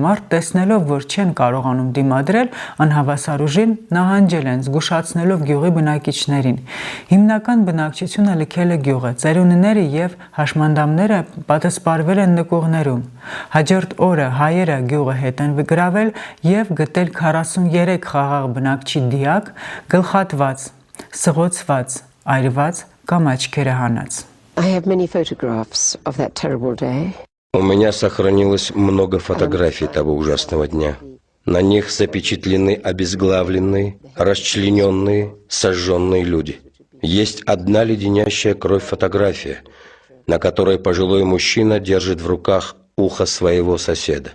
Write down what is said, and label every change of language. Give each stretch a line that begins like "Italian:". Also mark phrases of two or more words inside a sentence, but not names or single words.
Armenian: մարդ տեսնելով, որ չեն կարողանում դիմադրել, անհավասար ուժին նահանջել են, զգուշացնելով գյուղի բնակիչներին։ Հիմնական բնակչությունը լքել է գյուղը, ծերունիները եւ հաշմանդամները պատասպարվել են նկուղներում։ Հաջորդ օրը հայերը գյուղը հետ են գրավել եւ գտել 43 խաղաղ բնակչի դիակ, գլխատված, սղոցված, այրված կամ աչքերը հանած։
English: I have many photographs of that terrible day.
Russian: У меня сохранилось много фотографий того ужасного дня. На них запечатлены обезглавленные, расчлененные, сожженные люди. Есть одна леденящая кровь фотография, на которой пожилой мужчина держит в руках ухо своего соседа.